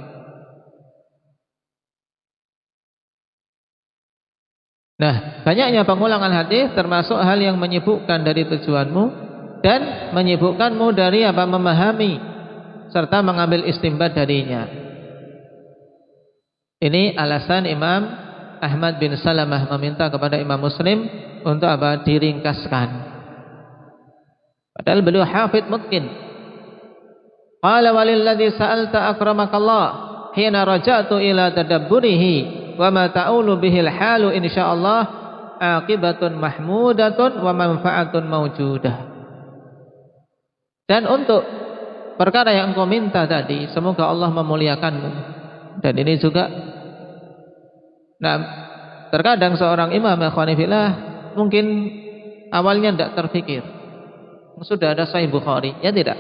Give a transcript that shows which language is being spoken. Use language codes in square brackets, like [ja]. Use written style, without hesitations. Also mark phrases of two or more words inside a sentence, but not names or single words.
[id] Nah, banyaknya pengulangan hadis termasuk hal yang menyibukkan dari tujuanmu dan menyibukkanmu dari memahami serta mengambil istinbat darinya. Ini alasan Imam Ahmad bin Salamah meminta kepada Imam Muslim untuk diringkaskan. Padahal beliau hafidh mungkin. [ar] قال والذي سألت أكرمك الله حين رجعت إلى تدبره وما تؤول به الحال إن شاء الله عاقبة محمودة ومنفعة موجودة. [id] Dan untuk perkara yang engkau minta tadi, semoga Allah memuliakanmu. Dan ini juga terkadang seorang imam ikhwanifillah mungkin awalnya tidak terfikir sudah ada Sahih Bukhari, ya tidak.